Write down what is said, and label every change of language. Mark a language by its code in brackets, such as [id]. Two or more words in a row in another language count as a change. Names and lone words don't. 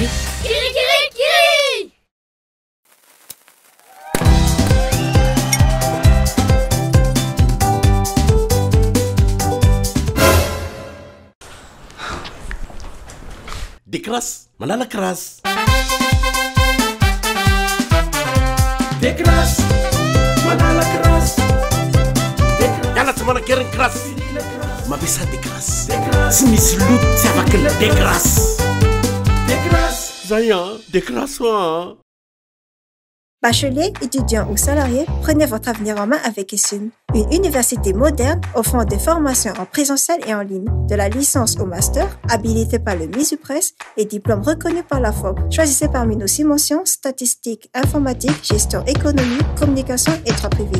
[mg] Kiri, kiri, kiri! Décrasse, malala crasse. Décrasse, malala crasse. Yana tsy manakery crasse. Mampiasa décrasse. Tsy misy loto tsy afaka ny décrasse. Décrasse. Zay décrasse [fr] Bacheliers, étudiants ou salariés, prenez votre avenir en main avec ESUM, une université moderne offrant des formations en présentiel et en ligne, de la licence au master, habilité par le MISUPRES et diplôme reconnu par la FOB. Choisissez parmi nos 6 mentions, statistiques, informatique, gestion économique, communication et droit privé.